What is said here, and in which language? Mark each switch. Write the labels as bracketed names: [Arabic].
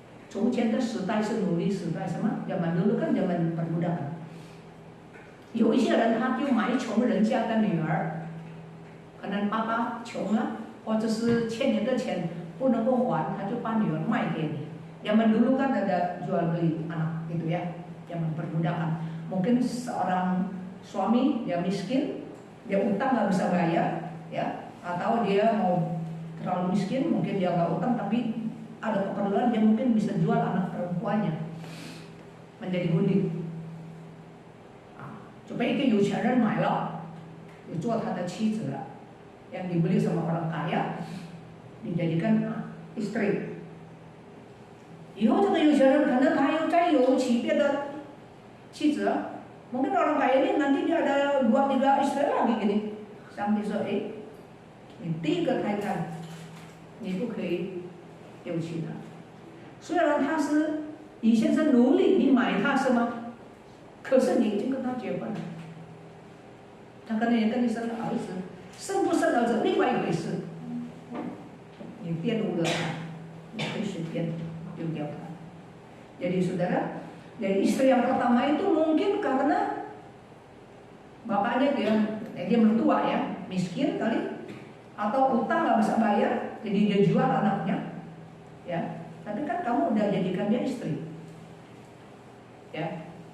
[Chinese] 从前的时代是奴隶时代，什么？ [Indonesian] zaman dulu kan zaman perbudakan。 [Chinese] 有一些人他就买穷人家的女儿，可能爸爸穷了，或者是欠你的钱不能够还，他就把女儿卖给你。 [Indonesian] zaman dulu kan ada jual beli anak gitu ya, zaman perbudakan. Mungkin seorang suami dia miskin, dia utang nggak bisa bayar, ya, atau dia mau terlalu miskin, mungkin dia nggak utang tapi ada keperluan, dia mungkin bisa jual anak perempuannya menjadi budik. [Chinese] 就被一个有钱人买了，就做他的妻子了。 [Indonesian] yang dibeli sama orang kaya dijadikan istri。 [Chinese] 以后这个有钱人可能他又再有起别的妻子， [Indonesian] mungkin orang kaya ini nanti dia ada 2-3 istri lagi gini. [Chinese] Sampai说，你第一个太太，你不可以丢弃她。虽然他是以前是奴隶，你买他是吗？可是你已经跟他结婚了，他可能也跟你生了儿子，生不生儿子另外一回事。你玷污了他，你可以随便丢掉他。 [Indonesian] Jadi saudara, dari istri yang pertama itu mungkin karena bapaknya dia mertua ya, miskin kali, atau utang nggak bisa bayar, jadi dia jual anaknya, ya. Tapi kan kamu udah jadikan dia istri, ya.